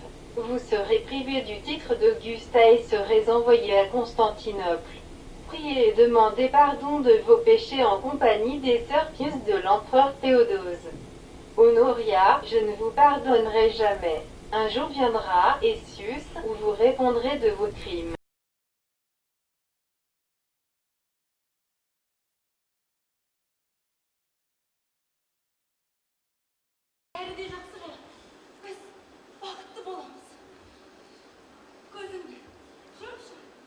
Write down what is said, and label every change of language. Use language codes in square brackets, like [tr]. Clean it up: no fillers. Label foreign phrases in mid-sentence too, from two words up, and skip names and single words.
[fr] Vous serez privé du titre d'Augusta et serez envoyé à Constantinople. Priez et demandez pardon de vos péchés en compagnie des sœurs pieuses de l'empereur Théodose. Honoria, je ne vous pardonnerai jamais. Un jour viendra, Essius, où vous répondrez de vos crimes. [kk] Әлі де жақсы бол. Біз бақытты боламыз. Көзіңді жұмшы.